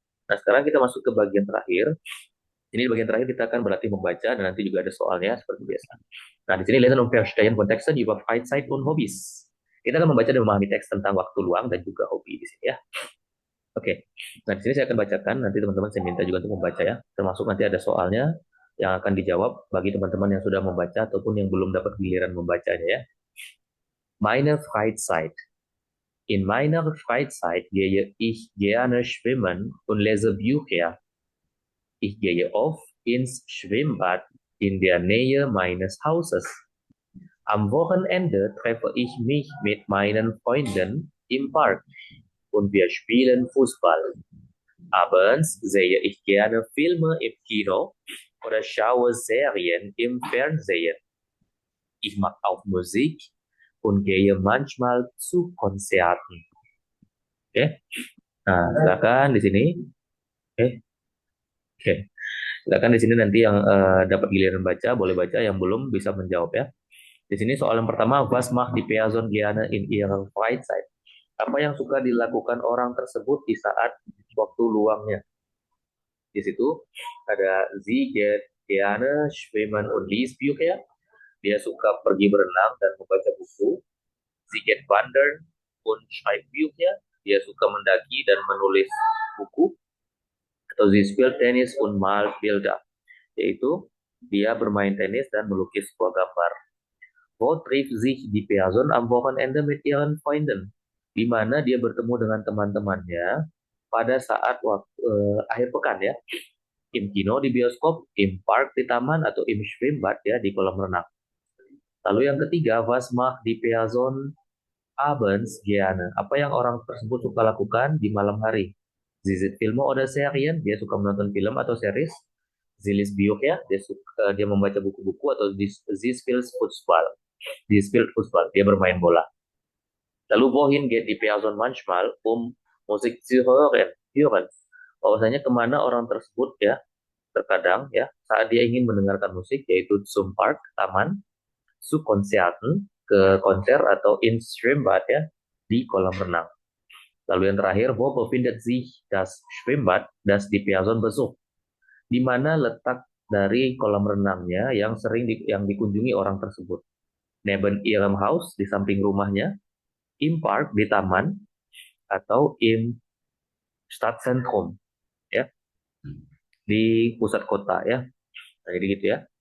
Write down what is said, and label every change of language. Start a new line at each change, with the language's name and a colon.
Indonesian: Nah, sekarang kita masuk ke bagian terakhir. Ini bagian terakhir kita akan berlatih membaca dan nanti juga ada soalnya seperti biasa. Nah, di sini
German: lesen und verstehen Kontexte über Freizeit und Hobbys.
Indonesian: Kita akan membaca dan memahami teks tentang waktu luang dan juga hobi di sini ya. Oke. Nah, di sini saya akan bacakan, nanti teman-teman saya minta juga untuk membaca ya. Termasuk nanti ada soalnya yang akan dijawab bagi teman-teman yang sudah membaca ataupun yang belum dapat giliran membacanya ya.
German: Meine Freizeit. In meiner Freizeit gehe ich gerne schwimmen und lese Bücher. Ich gehe oft ins Schwimmbad in der Nähe meines Hauses. Am Wochenende treffe ich mich mit meinen Freunden im Park und wir spielen Fußball. Abends sehe ich gerne Filme im Kino oder schaue Serien im Fernsehen. Ich mag auch Musik und gehe manchmal zu Konzerten.
Indonesian: Oke. Nah, silakan di sini. Oke. Silakan di sini nanti yang dapat giliran baca boleh baca, yang belum bisa menjawab ya. Di sini soal yang pertama,
German: was macht die Person gerne in ihrer Freizeit?
Indonesian: Apa yang suka dilakukan orang tersebut di saat waktu luangnya? Di situ ada
German: sie geht gerne schwimmen und liest Bücher.
Indonesian: Dia suka pergi berenang dan membaca buku.
German: Sie geht wandern und schreibt Bücher.
Indonesian: Dia suka mendaki dan menulis buku.
German: Atau sie spielt Tennis und malt Bilder.
Indonesian: Yaitu dia bermain tenis dan melukis sebuah gambar.
German: Wo trifft sich die Person am Wochenende mit ihren Freunden?
Indonesian: Di mana dia bertemu dengan teman-temannya pada saat akhir pekan ya.
German: Im Kino
Indonesian: di bioskop,
German: im Park
Indonesian: di taman, atau
German: im Schwimmbad
Indonesian: ya di kolam renang. Lalu yang ketiga,
German: was macht die Person abends gerne?
Indonesian: Apa yang orang tersebut suka lakukan di malam hari?
German: Sie sieht Filme oder Serien?
Indonesian: Dia suka menonton film atau series.
German: Sie liest Bücher,
Indonesian: dia membaca buku-buku,
German: atau sie spielt Fußball. Sie spielt Fußball,
Indonesian: dia bermain bola. Lalu
German: wohin geht die Person manchmal Musik zu hören?
Indonesian: Bahwasanya kemana orang tersebut ya terkadang ya saat dia ingin mendengarkan musik, yaitu
German: zum Park,
Indonesian: taman,
German: zu Konzerten,
Indonesian: ke konser, atau
German: in Schwimmbad
Indonesian: ya di kolam renang. Lalu yang terakhir,
German: wo befindet sich das Schwimmbad, das die Person besucht?
Indonesian: Di mana letak dari kolam renangnya yang sering yang dikunjungi orang tersebut?
German: Neben ihrem Haus,
Indonesian: di samping rumahnya,
German: im Park,
Indonesian: di taman, atau
German: im Stadtzentrum
Indonesian: ya, di pusat kota ya. Nah, jadi gitu ya.